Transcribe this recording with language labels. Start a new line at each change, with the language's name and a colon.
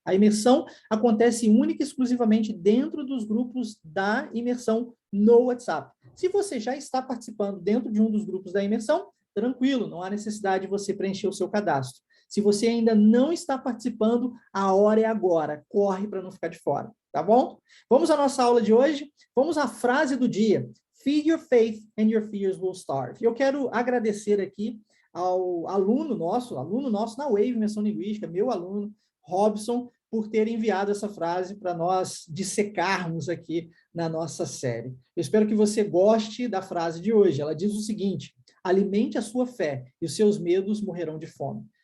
Portuguese: A imersão acontece única e exclusivamente dentro dos grupos da imersão no WhatsApp. Se você já está participando dentro de um dos grupos da imersão, tranquilo, não há necessidade de você preencher o seu cadastro. Se você ainda não está participando, a hora é agora. Corre para não ficar de fora, tá bom? Vamos à nossa aula de hoje. Vamos à frase do dia.
English: Feed your faith and your fears will starve.
Portuguese: Eu quero agradecer aqui ao aluno nosso na Wave Imersão Linguística, meu aluno, Robson, por ter enviado essa frase para nós dissecarmos aqui na nossa série. Eu espero que você goste da frase de hoje. Ela diz o seguinte: alimente a sua fé e os seus medos morrerão de fome.